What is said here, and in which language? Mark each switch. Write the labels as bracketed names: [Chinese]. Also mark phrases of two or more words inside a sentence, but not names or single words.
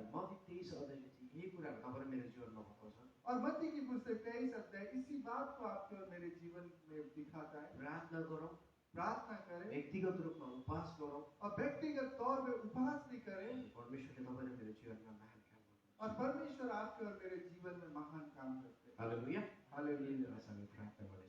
[Nepali] अनि मत्ती 23 अध्यायले चाहिँ यही कुराहरू तपाईँ र मेरो जीवनमा बताउँछ। [Hindi] और मत्ती की पुस्तक 23 अध्याय इसी बात को आपके और मेरे जीवन में दिखाता है। [Nepali] प्रार्थना गरौँ, [Hindi] प्रार्थना करें [Nepali] व्यक्तिगत रूपमा उपवास गरौँ, [Hindi] और व्यक्तिगत तौर पे उपवास भी करें [Nepali] अनि परमेश्वरले तपाईँ र मेरो जीवनमा महान काम गर्नुहुन्छ। [Hindi] और परमेश्वर आपके और मेरे जीवन में महान काम करते हैं। [Nepali] हालेलुया। [Hindi] हालेलुया। [Nepali] आशा हामी प्रार्थना गर्नेछौँ।